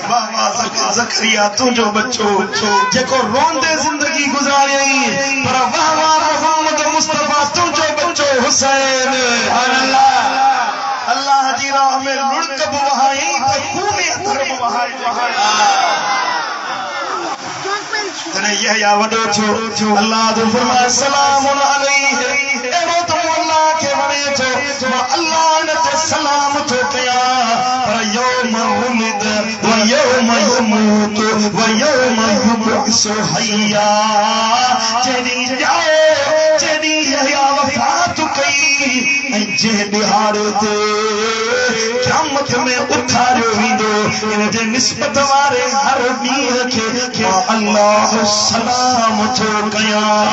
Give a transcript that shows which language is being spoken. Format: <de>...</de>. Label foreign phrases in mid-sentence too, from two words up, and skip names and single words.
<sd>बाबा ज़करिया तुंहिंजो बच्चो जेको रोंदे ज़िंदगी गुज़ारियई पर वाह वाह मोहम्मद मुस्तफा तुंहिंजो बच्चो हुसैन अल्लाह जी राह में लुड़क बि वहाई त खून अथर बि वहाई। जॾहिं यहया वॾो थियो अल्लाह जो फरमाए</sd> <ar>سلام عليه.</ar> <sd>अहिड़ो त अल्लाह खे वणे थो मां अल्लाह इन ते सलाम थो कयां पर</sd> <ar>يوم ولد ويوم يموت ويوم يبعث حيا.</ar> <sd>जेॾीं ॼाओ जेॾीं यहया जे दिहाड़े ते क़यामत में उथारियो वेंदो इन जे निस्बत वारे हर ॾींहं खे मां अल्लाह सलाम थो कयां</sd>